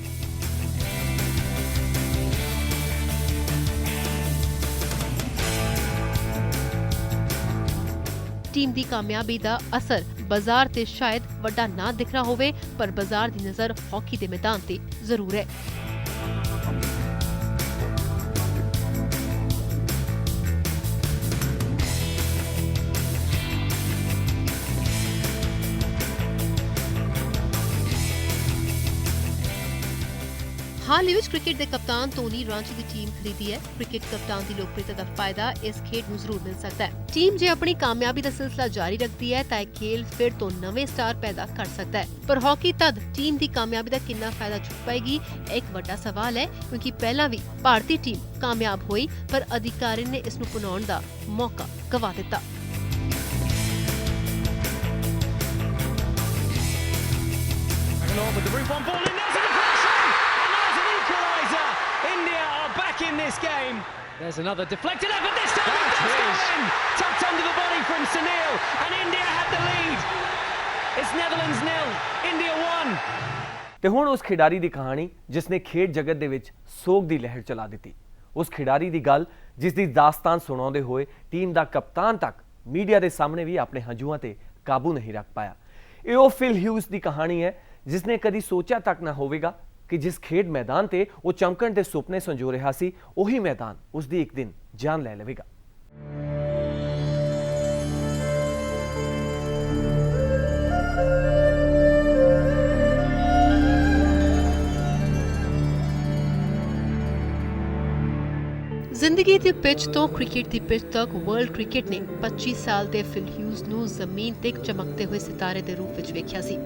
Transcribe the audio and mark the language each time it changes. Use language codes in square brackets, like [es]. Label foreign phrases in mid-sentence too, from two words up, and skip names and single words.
[pa] ਟੀਮ ਦੀ ਕਾਮਯਾਬੀ ਦਾ ਅਸਰ ਬਾਜ਼ਾਰ ਤੇ ਸ਼ਾਇਦ ਵੱਡਾ ਨਾ ਦਿਖ ਰਿਹਾ ਹੋਵੇ, ਪਰ ਬਾਜ਼ਾਰ ਦੀ ਨਜ਼ਰ ਹਾਕੀ ਦੇ ਮੈਦਾਨ ਤੇ ਜ਼ਰੂਰ ਹੈ। [hi] हाल ही क्रिकेट के कप्तान टोनी रांची की टीम खरीदी है। क्रिकेट कप्तान की लोकप्रियता का फायदा इस खेड में जरूर मिल सकता है। टीम जे अपनी कामयाबी का सिलसिला जारी रखती है तो खेल फिर तो नवे स्टार पैदा कर सकता है, पर हॉकी तद टीम की कामयाबी का कितना फायदा चुक पाएगी एक बड़ा सवाल है, क्योंकि पहला भी भारतीय टीम कामयाब हुई पर अधिकारी ने [pa] ਇਸਨੂੰ ਅਪਣਾਉਣ ਦਾ ਮੌਕਾ ਗਵਾ ਦਿੱਤਾ। [en] India are back in this game. There's another deflected effort. This time it does go in. Tucked under the body from Sunil, and India had the lead. It's Netherlands 0, India 1. [pa] ਤੇ ਹੁਣ ਉਸ ਖਿਡਾਰੀ ਦੀ ਕਹਾਣੀ ਜਿਸ ਨੇ ਖੇਡ ਜਗਤ ਦੇ ਵਿੱਚ ਸੋਗ ਦੀ ਲਹਿਰ ਚਲਾ ਦਿੱਤੀ। ਉਸ ਖਿਡਾਰੀ ਦੀ ਗੱਲ ਜਿਸ ਦੀ ਦਾਸਤਾਨ ਸੁਣਾਉਂਦੇ ਹੋਏ ਟੀਮ ਦਾ ਕਪਤਾਨ ਤੱਕ ਮੀਡੀਆ ਦੇ ਸਾਹਮਣੇ ਵੀ ਆਪਣੇ ਹੰਝੂਆਂ ਤੇ ਕਾਬੂ ਨਹੀਂ ਰੱਖ ਪਾਇਆ। ਇਹ ਉਹ ਫਿਲ ਹਿਊਜ਼ ਦੀ ਕਹਾਣੀ ਹੈ ਜਿਸ ਨੇ ਕਦੀ ਸੋਚਿਆ ਤੱਕ ਨਾ ਹੋਵੇਗਾ ਕਿ ਜਿਸ ਖੇਡ ਮੈਦਾਨ ਤੇ ਉਹ ਚਮਕਣ ਦੇ ਸੁਪਨੇ ਸੰਜੋ ਰਿਹਾ ਸੀ, ਉਹੀ ਮੈਦਾਨ ਉਸਦੀ ਇੱਕ ਦਿਨ ਜਾਨ ਲੈ ਲਵੇਗਾ। ਜ਼ਿੰਦਗੀ ਦੀ ਪਿਚ ਤੋਂ ਕ੍ਰਿਕਟ ਦੀ ਪਿਚ ਤੱਕ ਵਰਲਡ ਕ੍ਰਿਕਟ ਨੇ 25 ਸਾਲ ਦੇ ਫਿਲ ਹਿਊਜ਼ ਨੂੰ ਜ਼ਮੀਨ ਤੇ ਚਮਕਦੇ ਹੋਏ ਸਿਤਾਰੇ ਦੇ ਰੂਪ ਵਿੱਚ ਵੇਖਿਆ ਸੀ।